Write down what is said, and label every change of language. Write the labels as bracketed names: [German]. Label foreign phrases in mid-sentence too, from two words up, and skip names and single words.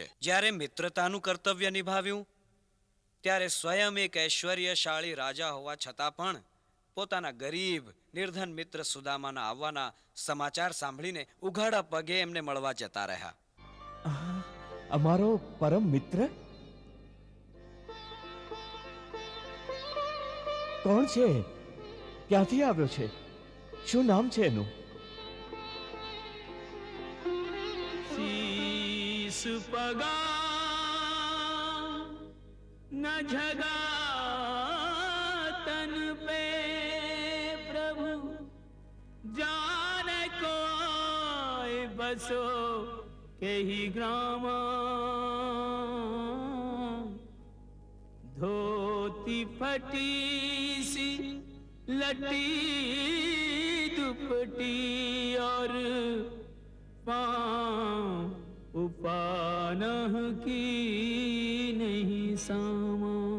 [Gujarati] જ્યારે મિત્રતાનું કર્તવ્ય નિભાવ્યું ત્યારે સ્વયં એક ઐશ્વર્યશાળી રાજા હોવા છતાં પણ પોતાના ગરીબ નિર્ધન મિત્ર સુદામાના આવવાના સમાચાર સાંભળીને ઉઘાડા પગે એમને મળવા જતા રહ્યા. અમારો પરમ મિત્ર કોણ છે? ક્યાંથી આવ્યો છે? શું નામ છે એનું? [Braj] शीस पगा न झगा तन पे प्रभु, जाने कोई बसो के ही ग्राम. धोती फटी सी लटी दुपटी और पाँव उपानह की नहीं सामा.